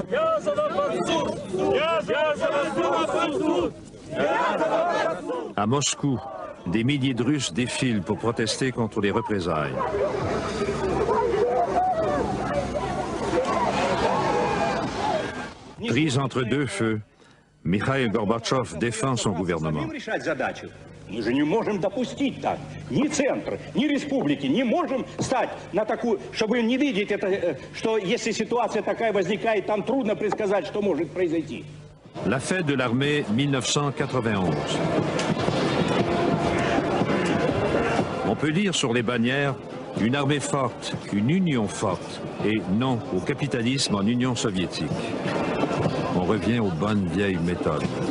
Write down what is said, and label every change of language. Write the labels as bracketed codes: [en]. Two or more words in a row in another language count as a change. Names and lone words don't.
[fr] À Moscou, des milliers de Russes défilent pour protester contre les représailles. Prise entre deux feux, Mikhail Gorbatchev défend son gouvernement. [ru] Мы же не можем допустить так. Ни центр, ни республики не можем стать на такую, чтобы не видеть это, что если ситуация такая возникает, там трудно предсказать, что может произойти. [fr] La fête de l'armée 1991. On peut lire sur les bannières une armée forte, une union forte et non au capitalisme en Union soviétique. On revient aux bonnes vieilles méthodes.